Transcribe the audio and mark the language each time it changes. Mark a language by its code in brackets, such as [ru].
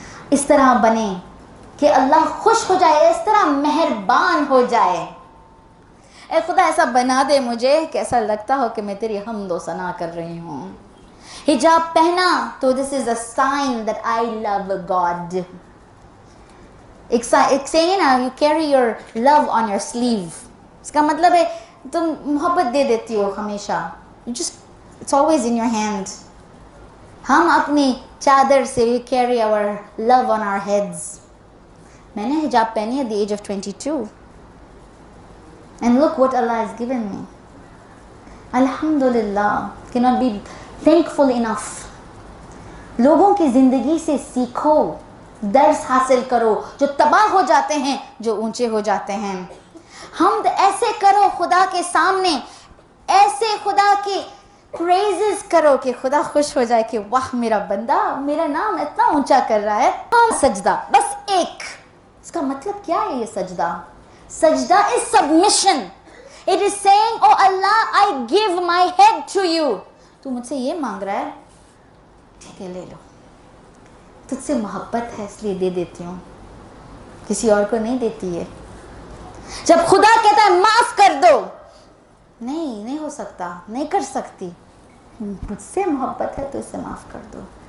[ur] اس طرح بنے کہ اللہ خوش ہو جائے، اس طرح مہربان ہو جائے. اے خدا ایسا بنا دے مجھے کہ ایسا لگتا ہو کہ میں تیری حمد و ثنا کر رہی ہوں. حجاب پہنا تو [en] this is a sign that I love God. [ur] ایک saying ہے نا, [en] you carry your love on your sleeve. [ur] اس کا مطلب ہے تم محبت دے دیتی ہو ہمیشہ. [en] It's always in your hand. [ur] ہم اپنی چادر سے [en] we carry our love on our heads. [ur] میں نے حجاب پہنی [en] at the age of 22. And look what Allah has given me. Alhamdulillah. Cannot be thankful enough. [ur] لوگوں کی زندگی سے سیکھو, درس حاصل کرو, جو تباہ ہو جاتے ہیں, جو اونچے ہو جاتے ہیں. حمد ایسے کرو خدا کے سامنے, ایسے خدا کی پریزز کرو کہ خدا خوش ہو جائے کہ واہ میرا بندہ میرا نام اتنا اونچا کر رہا ہے. سجدہ بس ایک. اس کا مطلب کیا ہے یہ سجدہ؟ سجدہ [en] is submission. It is saying, oh Allah, I give my head to you. [ur] تو مجھ سے یہ مانگ رہا ہے, ٹھیک ہے لے لو, تجھ سے محبت ہے اس لیے دے دیتی ہوں, کسی اور کو نہیں دیتی ہے. جب خدا کہتا ہے معاف کر دو, نہیں ہو سکتا, نہیں کر سکتی, مجھ سے محبت ہے تو اسے معاف کر دو.